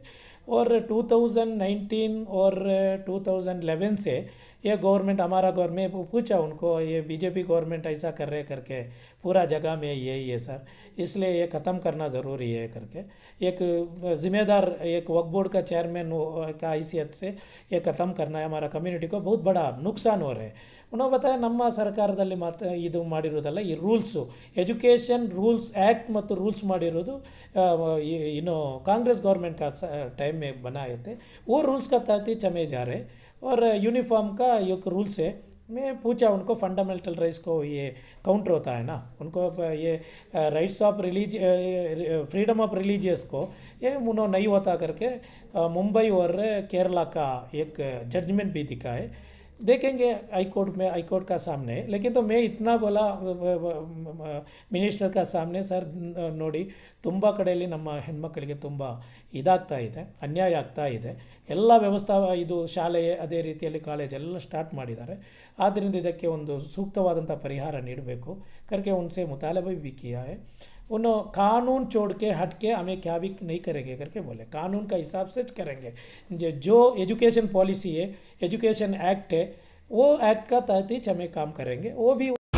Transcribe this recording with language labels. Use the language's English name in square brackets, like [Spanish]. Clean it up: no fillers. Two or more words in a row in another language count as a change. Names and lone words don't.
[Hindi] और 2019 और 2011 से ये गवर्नमेंट, हमारा गवर्नमेंट पूछा उनको, ये बीजेपी गवर्नमेंट ऐसा कर रहे करके पूरा जगह में यही है सर, इसलिए ये ख़त्म करना ज़रूरी है करके। एक ज़िम्मेदार एक वक्फ बोर्ड का चेयरमैन का हैसियत से ये ख़त्म करना है, हमारा कम्युनिटी को बहुत बड़ा नुकसान हो रहा है। उन्होंने बताया [Kannada] ನಮ್ಮ ಸರ್ಕಾರದಲ್ಲಿ ಮಾತ್ರ ಇದು ಮಾಡಿರೋದಲ್ಲ, ಈ ರೂಲ್ಸು ಎಜುಕೇಷನ್ ರೂಲ್स एक्ट ಮತ್ತು रूल्स ಮಾಡಿರೋದು [Hindi] इनो कांग्रेस गवर्नमेंट का टाइम में बनाए थे। वो रूल्स का तहत ही चमे जा रहे। और यूनिफॉर्म का एक रूल्स है। मैं पूछा उनको, [English] fundamental rights [Hindi] को ये काउंटर होता है ना, उनको ये [English] rights of freedom of religious [Hindi] को ये उन्होंने नहीं होता करके मुंबई और केरला का एक जजमेंट भी दिखा है। देखेंगे हाईकोर्ट में, हाईकोर्ट का सामने। लेकिन तो मैं इतना बोला ಮಿನಿಸ್ಟರ್ का सामने, [Kannada] ಸರ್ ನೋಡಿ ತುಂಬ ಕಡೆಯಲ್ಲಿ ನಮ್ಮ ಹೆಣ್ಮಕ್ಕಳಿಗೆ ತುಂಬ ಇದಾಗ್ತಾ ಇದೆ, ಅನ್ಯಾಯ ಆಗ್ತಾ ಇದೆ। ಎಲ್ಲ ವ್ಯವಸ್ಥೆ ಇದು ಶಾಲೆ ಅದೇ ರೀತಿಯಲ್ಲಿ ಕಾಲೇಜ್ ಎಲ್ಲ ಸ್ಟಾರ್ಟ್ ಮಾಡಿದ್ದಾರೆ। ಆದ್ದರಿಂದ ಇದಕ್ಕೆ ಒಂದು ಸೂಕ್ತವಾದಂಥ ಪರಿಹಾರ ನೀಡಬೇಕು [Hindi] करके उनसे मुतालबा भी किया है। उन्होंने कानून छोड़ के हट के हमें क्या भी नहीं करेंगे करके बोले, कानून का हिसाब से करेंगे। जो [English] education policy [Hindi] है, [English] education act [Hindi] है, वो एक्ट का तहत ही हमें काम करेंगे। वो भी